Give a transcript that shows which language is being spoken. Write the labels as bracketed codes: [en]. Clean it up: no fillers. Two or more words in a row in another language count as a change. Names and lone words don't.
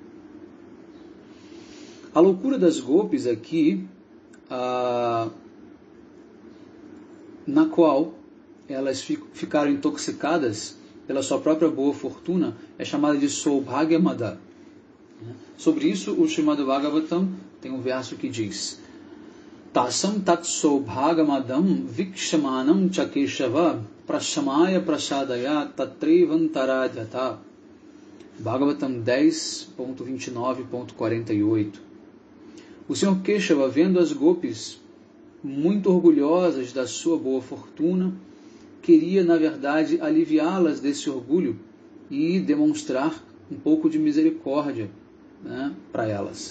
[pt] A loucura das gopis aqui, na qual elas ficaram intoxicadas pela sua própria boa fortuna, é chamada de Saubhagyamada. Sobre isso, o Srimad Bhagavatam tem um verso que diz: [sa] Tasam tat Saubhagamadam vikshamanam chakeshava prashamaya prasadaya tatrevantarajata. [pt] Bhagavatam 10.29.48. O Senhor Keshava, vendo as gopis muito orgulhosas da sua boa fortuna, queria, na verdade, aliviá-las desse orgulho e demonstrar um pouco de misericórdia, né, para elas.